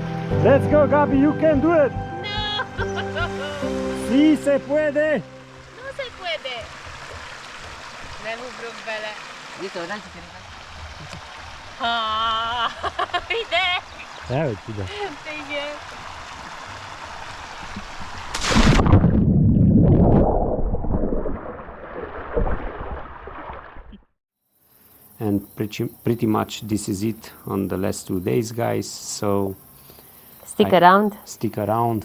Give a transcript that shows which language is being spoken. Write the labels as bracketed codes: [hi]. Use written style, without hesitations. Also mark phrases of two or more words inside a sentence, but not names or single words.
[en] Let's go, Gabi, you can do it. [es] No. Sí se puede. No se puede. [hu] Nem ugrok bele. Ide. Dehogy ide. Igen. [en] And pretty much this is it on the last 2 days, guys. So Stick around.